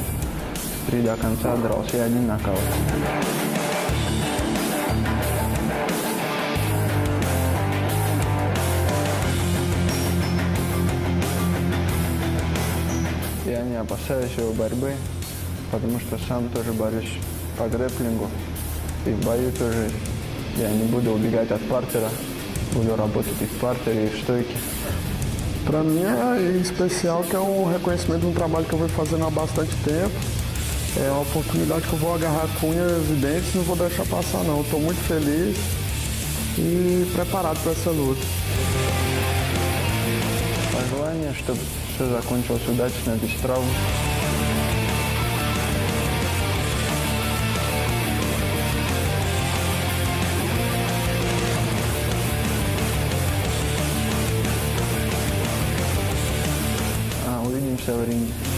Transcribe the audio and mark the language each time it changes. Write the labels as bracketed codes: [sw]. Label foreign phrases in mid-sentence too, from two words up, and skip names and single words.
[ru] 3 до конца дрался и 1 нокаут. Я не опасаюсь его борьбы, потому что сам тоже борюсь по грэпплингу. И в bою тоже я не буду убегать от партера, буду работать и в партере, и в стойке. [pt] Para mim é especial, que é um reconhecimento de um trabalho que eu venho fazendo há bastante tempo. É uma oportunidade que eu vou agarrar com unhas e dentes, não vou deixar passar não. Estou muito feliz e preparado para essa luta. [ru] Пожелание, чтобы все закончилось удачно, без травм. Увидимся в ринге.